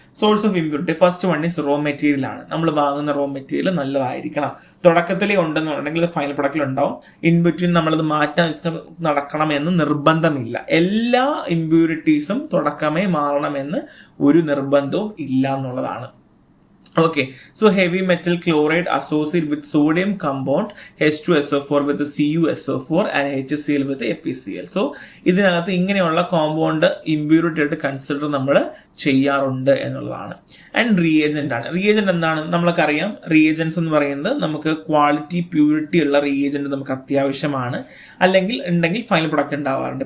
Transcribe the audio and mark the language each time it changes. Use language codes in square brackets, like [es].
[en] source of impurity first one is raw material [ml] ആണ്. നമ്മൾ വാങ്ങുന്ന റോ മെറ്റീരിയൽ നല്ലതായിരിക്കണം. തുടക്കത്തിലേ ഉണ്ടെന്നുണ്ടെങ്കിൽ ഫൈനൽ പ്രൊഡക്റ്റിൽ ഉണ്ടാവും. [en] in between [ml] നമ്മളത് മാറ്റാൻ നടക്കണമെന്ന് നിർബന്ധമില്ല. എല്ലാ ഇമ്പ്യൂരിറ്റീസും തുടക്കമേ മാറണമെന്ന് ഒരു നിർബന്ധവും ഇല്ല എന്നുള്ളതാണ്. [en] Okay, so heavy metal chloride associated with sodium compound H2SO4 with CuSO4 and HCl with FeCl. [ml] So ഇതിനകത്ത് ഇങ്ങനെയുള്ള കോമ്പൗണ്ട് ഇമ്പ്യൂരിറ്റി ആയിട്ട് കൺസിഡർ നമ്മൾ ചെയ്യാറുണ്ട് എന്നുള്ളതാണ്. ആൻഡ് റിയേജന്റ് ആണ്. റിയേജന്റ് എന്താണ്? നമ്മൾക്കറിയാം, റിയേജൻസ് എന്ന് പറയുന്നത് നമുക്ക് ക്വാളിറ്റി പ്യൂരിറ്റി ഉള്ള റിയേജന്റ് നമുക്ക് അത്യാവശ്യമാണ്, അല്ലെങ്കിൽ ഉണ്ടെങ്കിൽ ഫൈനൽ പ്രൊഡക്റ്റ് ഉണ്ടാവാറുണ്ട്.